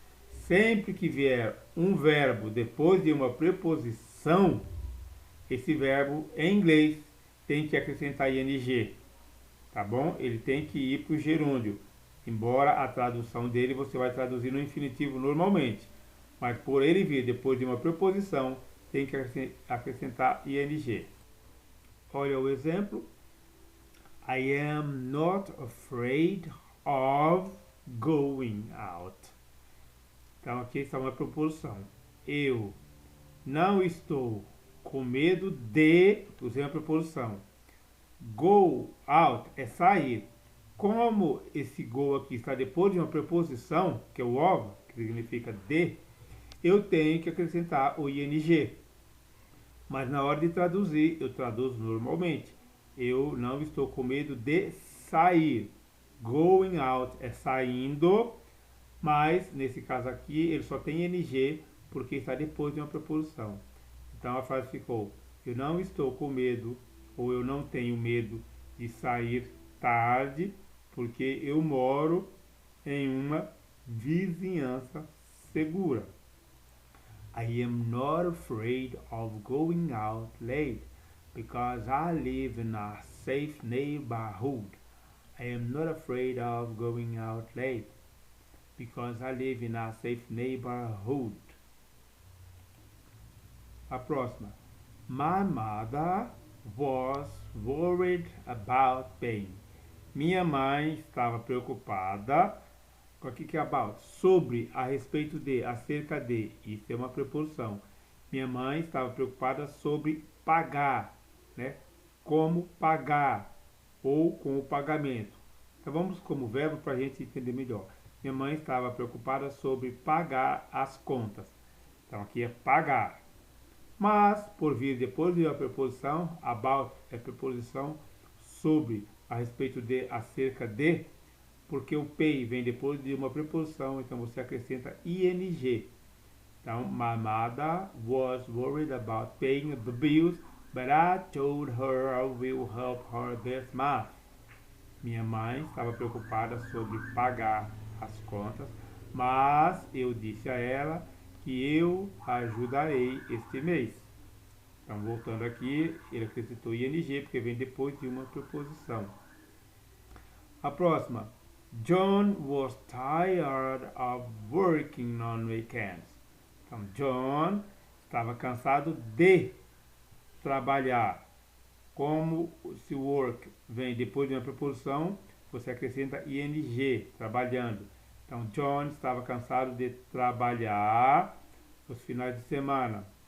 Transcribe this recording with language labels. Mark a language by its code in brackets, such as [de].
[pt] Sempre que vier um verbo depois de uma preposição, esse verbo em inglês tem que acrescentar ing, tá bom? Ele tem que ir para o gerúndio, embora a tradução dele você vai traduzir no infinitivo normalmente, mas por ele vir depois de uma preposição, tem que acrescentar ing. Olha o exemplo. [en] I am not afraid of going out. [pt] Então aqui está uma preposição. Eu não estou com medo de, usei a preposição. Go out é sair. Como esse go aqui está depois de uma preposição, que é o of, que significa de, eu tenho que acrescentar o ing. Mas na hora de traduzir, eu traduzo normalmente. Eu não estou com medo de sair. Going out é saindo, mas nesse caso aqui ele só tem ing porque está depois de uma preposição. Então a frase ficou: eu não estou com medo, ou eu não tenho medo de sair tarde, porque eu moro em uma vizinhança segura. [en] I am not afraid of going out late because I live in a safe neighborhood. I am not afraid of going out late because I live in a safe neighborhood. [pt] A próxima. [en] My mother was worried about pain. [pt] Minha mãe estava preocupada com o que é about? Sobre, a respeito de, acerca de. Isso é uma preposição. Minha mãe estava preocupada sobre pagar, né? Como pagar ou com o pagamento. Então vamos como verbo para a gente entender melhor. Minha mãe estava preocupada sobre pagar as contas. Então aqui é pagar. Mas, por vir depois de uma preposição, about é preposição sobre, a respeito de, acerca de, porque o pay vem depois de uma preposição, então você acrescenta ing. [en] Então, my mother was worried about paying the bills, but I told her I will help her this month. [pt] Minha mãe estava preocupada sobre pagar as contas, mas eu disse a ela que eu ajudarei este mês. Então, voltando aqui, ele acrescentou ing porque vem depois de uma preposição. A próxima. [en] John was tired of working on weekends. [pt] Então, John estava cansado de trabalhar. Como se o work vem depois de uma preposição, você acrescenta ing, trabalhando. Então, John estava cansado de trabalhar nos finais de semana.